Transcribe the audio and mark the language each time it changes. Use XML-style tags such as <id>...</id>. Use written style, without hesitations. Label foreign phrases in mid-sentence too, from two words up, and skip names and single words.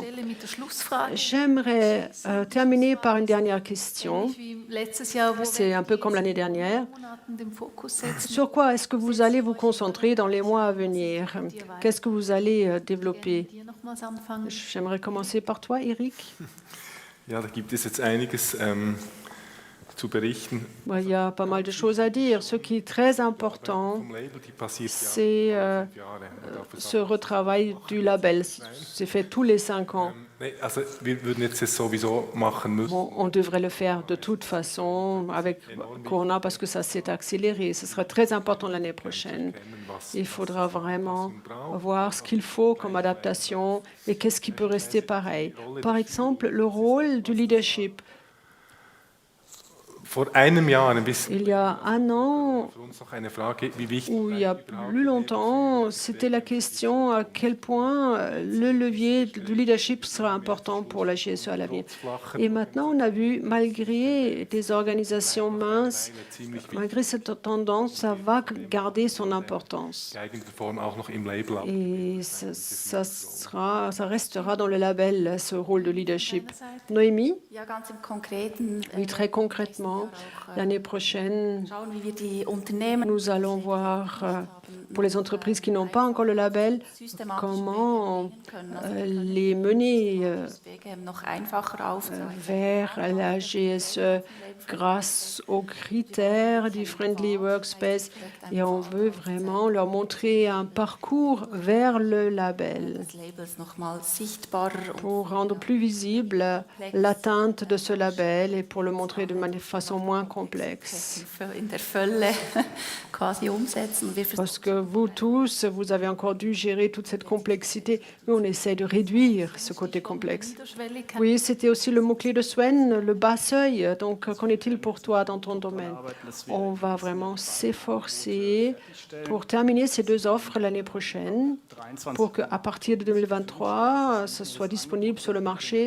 <fr>J'aimerais terminer par une dernière question. C'est un peu comme l'année dernière. Sur quoi est-ce que vous allez vous concentrer dans les mois à venir? Qu'est-ce que vous allez développer? J'aimerais commencer par toi, Eric.</fr> <de>Ja, da gibt es jetzt einiges zu berichten.</de> <fr>Il y a pas mal de choses à dire. Ce qui est très important, c'est ce retravail du label. C'est fait tous les 5 ans.</fr> <de>Also, wir würden jetzt das sowieso machen müssen.</de> <fr>Bon, on devrait le faire de toute façon avec Corona parce que ça s'est accéléré. Ce sera très important l'année prochaine. Il faudra vraiment voir ce qu'il faut comme adaptation et qu'est-ce qui peut rester pareil. Par exemple, le rôle du leadership.</fr> <de>Vor einem Jahr, ein bisschen</de> <fr>Il y a un an,</fr> <de>für uns noch eine Frage, wie wichtig</de> <fr>ou il y a plus longtemps, c'était la question à quel point le levier du leadership sera important pour la GSE à l'avenir. Et maintenant, on a vu, malgré des organisations minces, malgré cette tendance, ça va garder son importance.</fr> <de>geeignete Form auch noch im Label ab.</de> <fr>Et ça restera dans le label, ce rôle de leadership. Noémie?</fr> <de>Ja, ganz im Konkreten.</de> <fr>Oui, très concrètement, l'année prochaine,</fr> <de>Schauen, wie wir die Unternehmen</de> <fr>nous allons voir, pour les entreprises qui n'ont pas encore le label, comment les mener</fr> <de>BGM noch einfacher aufzeigen.</de> <fr>vers la GSE grâce aux critères du Friendly Workspace. Et on veut vraiment leur montrer un parcours vers le label</fr> <de>Des Labels noch mal sichtbarer und</de> <fr>pour rendre plus visible l'atteinte de ce label et pour le montrer de façon moins complexe.</fr> <de>in der Fülle quasi umsetzen. Wir</de> <fr>Parce que vous tous, vous avez encore dû gérer toute cette complexité. Nous, on essaie de réduire ce côté complexe. Oui, c'était aussi le mot-clé de Sven, le bas seuil. Donc, qu'en est-il pour toi dans ton domaine? On va vraiment s'efforcer pour terminer ces deux offres l'année prochaine, pour qu'à partir de 2023, ce soit disponible sur le marché.</fr>